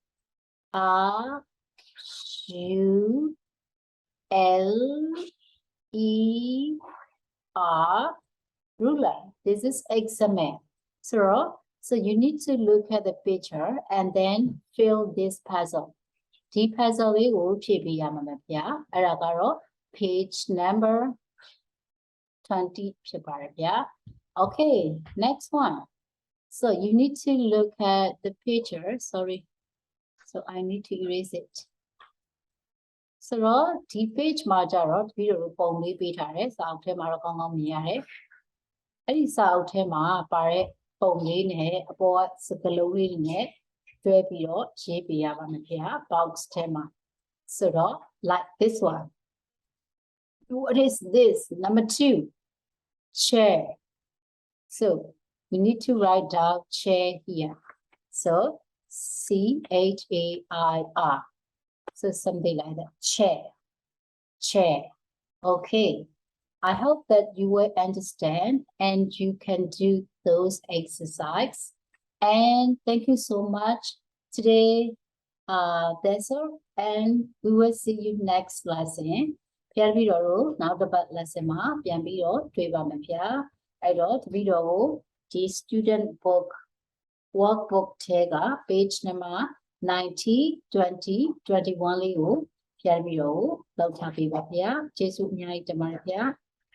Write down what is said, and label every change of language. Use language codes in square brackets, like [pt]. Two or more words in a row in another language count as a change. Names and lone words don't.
[en] R-U-L-E-R, ruler. This is example. So you need to look at the picture and then fill this puzzle. The puzzle will be page number 20 [my] ဖြစ်ပါတယ်ဗျာ [en] Okay next one so you need to look at the picture sorry so I need to erase it so [my] ဒီ page မှာကြတော့တပည့်တို့ပုံလေးပေးထားတယ်စာအုပ်ထဲမှာတော့ကောင်းကောင်းမြင်ရတယ်အဲ့ဒီစာအုပ်ထဲမှာပါတဲ့ပုံလေးနဲ့အပေါ်ကစကလုံးလေးနဲ့တွဲပြီးတော့ရေးပေးရပါမယ်ခင်ဗျာ box ထဲမှာဆိုတော့ [en] like this one what is this number 2 chair so we need to write down chair here so CHAIR so something like that chair okay I hope that you will understand and you can do those exercises and thank you so much today that's all and we will see you next lesson [my] ပြန်ပြီးတော့နောက်တစ်ပတ် lesson မှာပြန်ပြီးတော့တွေ့ပါမယ်ဗျာအဲ့တော့တပည့်တော်ကိုဒီ [en] student book workbook [my] ထဲက [en] page number [my] 90 20 21လေးကိုပြန်ပြီးတော့လောက်ထားပေးပါဗျာကျေးဇူးအများကြီးတင်ပါတယ်ဗျာ